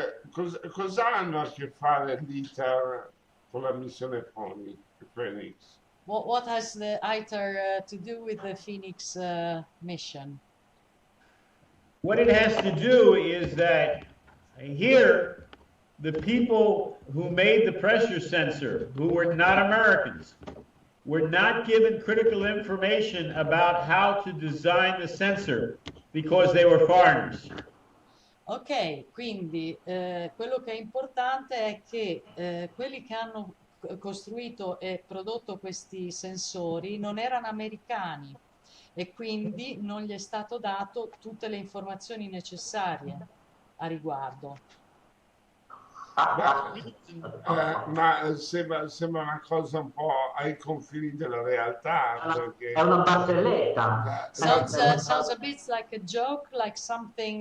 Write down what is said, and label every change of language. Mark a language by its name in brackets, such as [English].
[Italian] Cosa hanno a che fare l'ITER con la missione Phoenix? [English] What has the ITAR to do with the Phoenix mission? What it has to do is that here, the people who made the pressure sensor, who were not Americans, were not given critical information about how to design the sensor because they were foreigners. [Italian] Ok, quindi quello che è importante è che quelli che hanno costruito e prodotto questi sensori non erano americani e quindi non gli è stato dato tutte le informazioni necessarie a riguardo. Ma sembra una cosa un po' ai confini della realtà. Perché è una barzelletta. [English] Sounds a bit like a joke, like something,